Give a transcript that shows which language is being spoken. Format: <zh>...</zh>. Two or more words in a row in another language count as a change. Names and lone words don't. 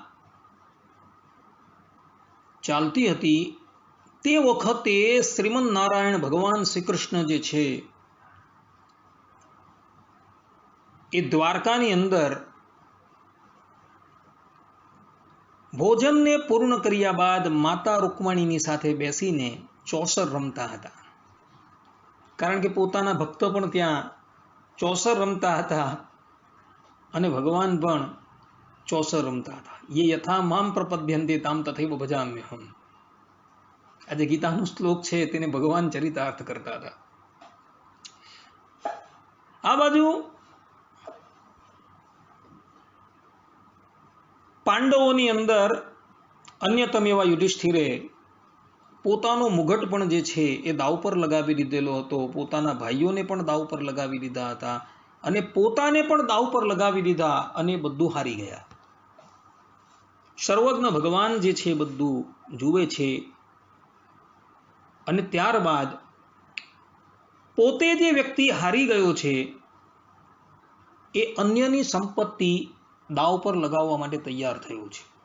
<gu>ચાલતી હતી તે વખતે શ્રીમન નારાયણ ભગવાન શ્રી કૃષ્ણ જે છે એ દ્વારકાની અંદર ભોજન ને પૂર્ણ કર્યા બાદ માતા રુક્મણીની સાથે બેસીને ચૌસર રમતા હતા। કારણ કે પોતાના ભક્ત પણ ત્યાં ચૌસર રમતા હતા અને ભગવાન પણ ચૌસર રમતા હતા।</gu> <sa>ये यथा माम प्रपद्यन्ते ताम तथैव भजाम्यहम्।</sa> <gu>આજ ગીતાનો શ્લોક છે તેને ભગવાન ચરિતાર્થ કરતા થા। આ બાજુ પાંડવોની અંદર અન્યતમ એવા યુધિષ્ઠિરે પોતાનો મુગટ પણ જે છે એ દાવ પર લગાવી દીધેલો હતો, પોતાના ભાઈઓને પણ દાવ પર લગાવી દીધા હતા અને પોતાને પણ દાવ પર લગાવી દીધા અને બધું હારી ગયા। સર્વજ્ઞ ભગવાન જે છે બધું જુએ છે અને ત્યારબાદ પોતે જે વ્યક્તિ હારી ગયો છે એ અન્યની સંપત્તિ દાવ પર લગાવવા માટે તૈયાર થયો છે.</gu>